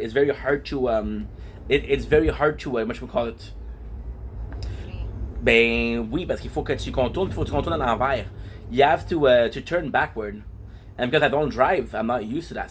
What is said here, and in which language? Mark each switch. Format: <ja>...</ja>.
<en>It's very hard to it's very hard to what should we call it?</en> <fr>Reculer. Ben oui, parce qu'il faut que tu contournes, il faut que tu contournes à l'envers.</fr> <en>You have to turn backward. And because I don't drive, I'm not used to that.</en>